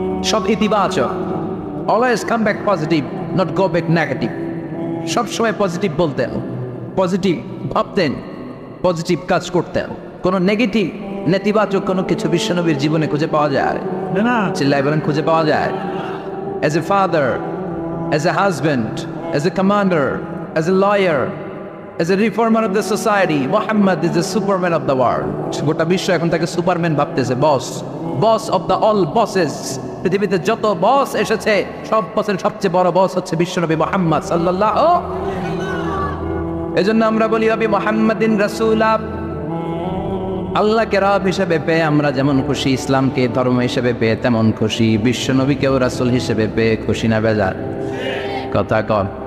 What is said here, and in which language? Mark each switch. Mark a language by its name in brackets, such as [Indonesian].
[Bangla] সব ইতিবাচক, [English] Always come back positive, not go back negative. [Bangla] সবসময় পজিটিভ বলতেন, পজিটিভ ভাবতেন, পজিটিভ কাজ করতেন। কোনো নেগেটিভ নেতিবাচক কোনো কিছু বিশ্বনবীর জীবনে খুঁজে পাওয়া যায় না। চিল্লায় বলেন, খুঁজে পাওয়া যায়? [English] As a father, as a husband, as a commander, as a lawyer, as a reformer of the society, Muhammad is the superman of the world. [Bangla] গোটা বিশ্ব এখন তাকে সুপারম্যান ভাবতেছে, বস, [English] Boss of the all bosses. [Bangla] পৃথিবীতে যত বস এসেছে সব বসের সবচেয়ে বড় বস হচ্ছে বিশ্বনবী মুহাম্মদ সাল্লাল্লাহু। এজন্য আমরা বলি [Arabic] নবী মুহাম্মাদিন রাসূলা। [Bangla] আল্লাহকে রব হিসেবে পেয়ে আমরা যেমন খুশি, ইসলামকে ধর্ম হিসেবে পেয়ে তেমন খুশি, বিশ্বনবীকেও রাসূল হিসেবে পেয়ে খুশি না বেজার? কথা কর।